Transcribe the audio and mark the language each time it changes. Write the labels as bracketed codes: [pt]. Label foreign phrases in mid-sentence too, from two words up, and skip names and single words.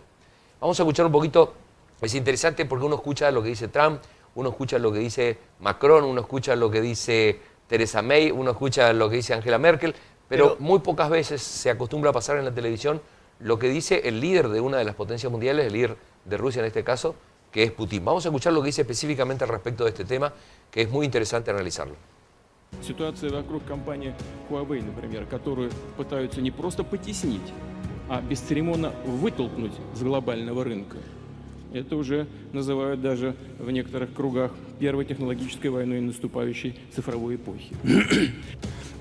[es] Vamos a escuchar un poquito, es interesante porque uno escucha lo que dice Trump, uno escucha lo que dice Macron, uno escucha lo que dice Theresa May, uno escucha lo que dice Angela Merkel, pero muy pocas veces se acostumbra a pasar en la televisión lo que dice el líder de una de las potencias mundiales, el líder de Rusia en este caso, que es Putin. Vamos a escuchar lo que dice específicamente al respecto de este tema, que es muy interesante analizarlo. [ru] Ситуация вокруг компании Huawei, например, которую пытаются не просто потеснить, а бесцеремонно вытолкнуть с глобального рынка. Это уже называют даже в некоторых кругах первой технологической войной наступающей цифровой эпохи.